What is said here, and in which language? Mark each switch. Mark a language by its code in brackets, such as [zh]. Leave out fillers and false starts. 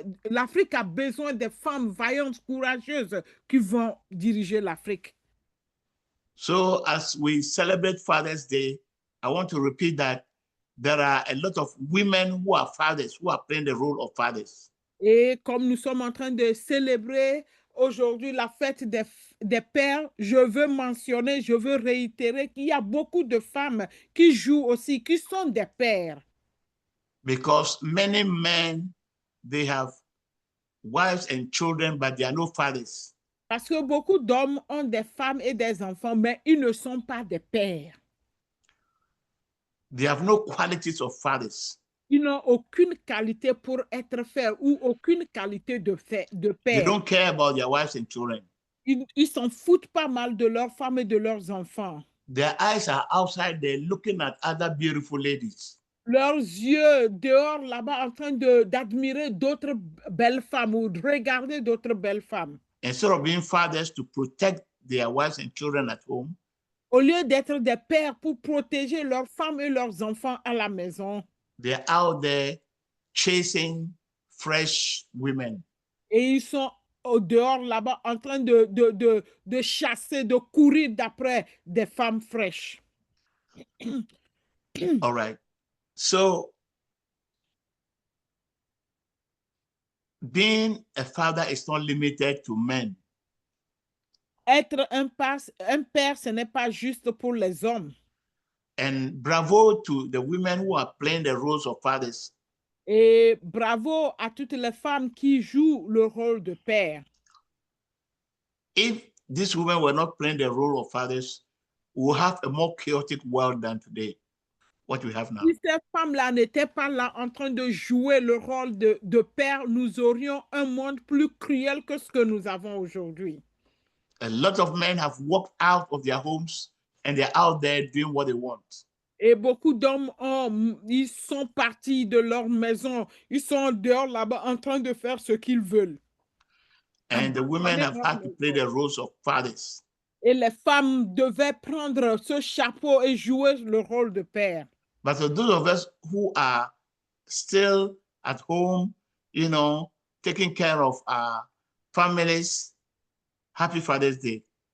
[fr] L'Afrique a besoin des femmes vaillantes, courageuses qui vont diriger l'Afrique. [en] So as we celebrate Father's Day, I want to repeat that there are a lot of women who are fathers, who are playing the role of fathers. [fr] Et comme nous sommes en train de célébrer aujourd'hui la fête des pères, je veux mentionner, je veux réitérer qu'il y a beaucoup de femmes qui jouent aussi, qui sont des pères. [en] Because many men, they have wives and children, but they are no fathers. [fr] Parce que beaucoup d'hommes ont des femmes et des enfants, mais ils ne sont pas des pères. [en] They have no qualities of fathers. [fr] Ils n'ont aucune qualité pour être père ou aucune qualité de père. [en] They don't care about their wives and children. [fr] Ils s'en foutent pas mal de leurs femmes et de leurs enfants. [en] Their eyes are outside there looking at other beautiful ladies. [fr] Leurs yeux dehors là-bas en train d'admirer d'autres belles femmes ou de regarder d'autres belles femmes. [en] Instead of being fathers to protect their wives and children at home, [fr] au lieu d'être des pères pour protéger leurs femmes et leurs enfants à la maison, [en] they're out there chasing fresh women. [fr] Et ils sont au dehors là-bas en train de chasser, de courir d'après des femmes fraîches. [en] All right. So being a father is not limited to men. [fr] Être un père, ce n'est pas juste pour les hommes. [en] And bravo to the women who are playing the roles of fathers. [fr] Et bravo à toutes les femmes qui jouent le rôle de père. [en] If these women were not playing the role of fathers, we would have a more chaotic world than today, what we have now. [fr] Si ces femmes-là n'étaient pas là en train de jouer le rôle de père, nous aurions un monde plus cruel que ce que nous avons aujourd'hui. [en] A lot of men have walked out of their homes and they're out there doing what they want. [fr] Et beaucoup d'hommes, ils sont partis de leur maison. Ils sont dehors là-bas en train de faire ce qu'ils veulent. [en] And the women have had to play the roles of fathers. [fr] Et les femmes devaient prendre ce chapeau et jouer le rôle de père. [en] But for those of us who are still at home, you know, taking care of our families, happy Father's Day.